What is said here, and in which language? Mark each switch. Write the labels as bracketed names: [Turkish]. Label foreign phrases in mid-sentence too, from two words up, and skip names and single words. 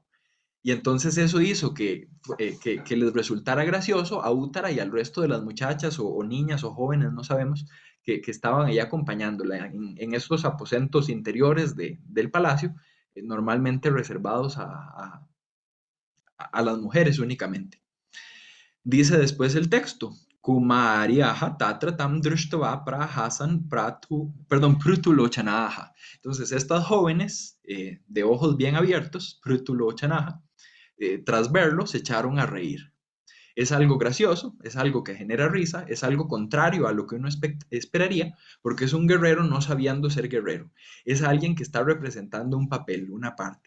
[Spanish] Y entonces eso hizo que les resultara gracioso a Útara y al resto de las muchachas o niñas o jóvenes, no sabemos, que estaban ahí acompañándola en esos aposentos interiores del palacio, normalmente reservados a las mujeres únicamente. Dice después el texto, [Sanskrit] कुमार्यः तत्र तम् दृष्ट्वा प्रहसन् पृथुलोचनाः. [Spanish] Entonces estas jóvenes de ojos bien abiertos, prutulochanaha, tras verlo se echaron a reír. Es algo gracioso, es algo que genera risa, es algo contrario a lo que uno esperaría, porque es un guerrero no sabiendo ser guerrero. Es alguien que está representando un papel, una parte.